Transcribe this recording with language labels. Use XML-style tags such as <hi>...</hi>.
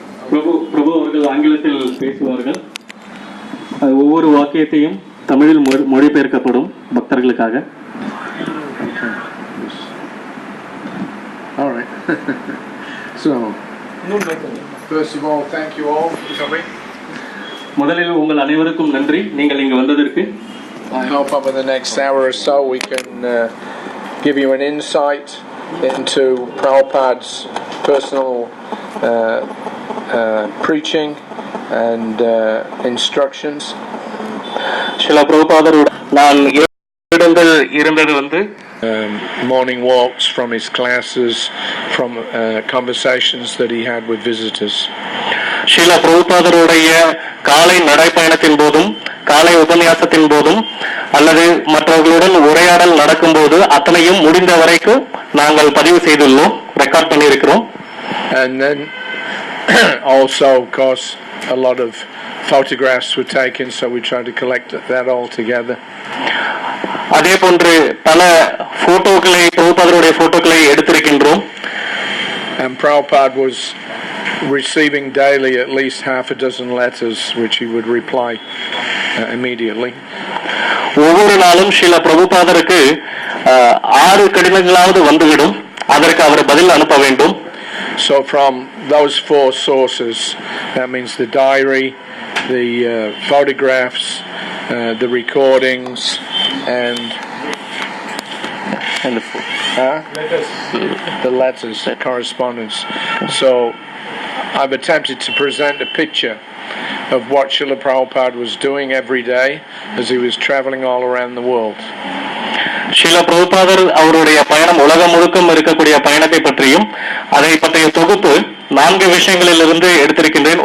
<ta>பிரபு அவர்கள் ஆங்கிலத்தில் பேசுவார்கள். ஒவ்வொரு வாக்கியத்தையும் தமிழில் மொழிபெயர்க்கப்படும் பக்தர்களுக்காக.</ta> <en>All right. So, first of all, thank you all for coming.</en> <ta>முதலில் உங்கள் அனைவருக்கும் நன்றி, நீங்கள் இங்கு வந்ததற்கு.</ta> <en>I hope over the next hour or so we can give you an insight into Prabhupada's personal preaching and instructions.</en> <ta>Srila பிரபுபாதரோட நான் இடங்கள் இருந்தது</ta> <en>morning walks from his classes, from conversations that he had with visitors.</en> <ta>Srila பிரபுபாதருடைய காலை நடைப்பயணத்தின் போதும் காலை உபன்யாசத்தின் போதும் அல்லது மற்றவர்களுடன் உரையாடல் நடக்கும் போது அத்தனையும் முடிந்த வரைக்கும் நாங்கள் பதிவு செய்துள்ளோம், ரெக்கார்ட் பண்ணியிருக்கிறோம்.</ta> <en>And then also, of course, a lot of photographs were taken, so we tried to collect that all together.</en> <ta>அதே போன்று பல போட்டோக்களை, பிரபுபாதருடைய போட்டோக்களை எடுத்திருக்கின்றோம்.</ta> <en>And Prabhupada was receiving daily at least half a dozen letters, which he would reply immediately.</en> <ta>ஒவ்வொரு நாளும் ஸ்ரீல பிரபுபாதருக்கு 6 கடிதங்களாவது வந்துவிடும், அதற்கு அவர் பதில் அனுப்ப வேண்டும்.</ta> <en>So from those 4 sources, that means the diary, the photographs, the recordings, and the letters, the correspondence. So I've attempted to present a picture of what Srila Prabhupada was doing every day as he was traveling all around the world.</en> <ta>Srila பிரபுபாதர் அவருடைய பயணம் உலகம் முழுக்கும் இருக்கக்கூடிய பயணத்தை பற்றியும் அதை பற்றிய தொகுப்பு 4 விஷயங்களிலிருந்து எடுத்திருக்கின்றேன்.</ta>